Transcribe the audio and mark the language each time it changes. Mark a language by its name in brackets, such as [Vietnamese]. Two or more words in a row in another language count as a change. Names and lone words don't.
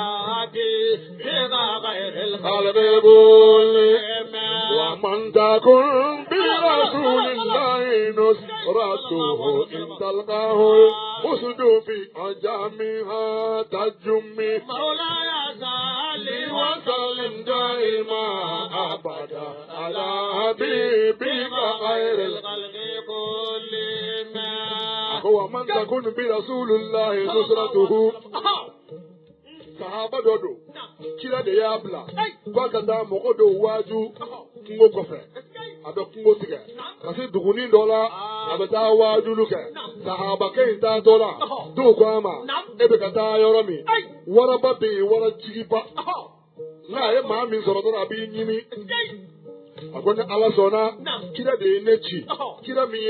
[Arabic] حبيبك خير الخلق كلهم ومن تكن برسول الله نصرته إن تلقاه الأسد في أجامها تجمي مولاي صلي وسلم دائما أبدا على حبيبك خير الخلق كلهم ومن تكن برسول الله نصرته [Bambara] sahaba dɔ don kira de y'a bila k'a ka taa mɔgɔ dɔw waaju kungo kɔfɛ a bɛ kungo tigɛ ka se dugunin dɔ la a bɛ taa waajulu kɛ sahabakɛ in taatɔ la dɔw ko a ma e bɛ ka taa yɔrɔ min waraba bɛ yen wara jigiba n'a ye maa min sɔrɔ dɔrɔn a b'i ɲimi a ko ni ala sɔnna kira de ye ne ci kira min ye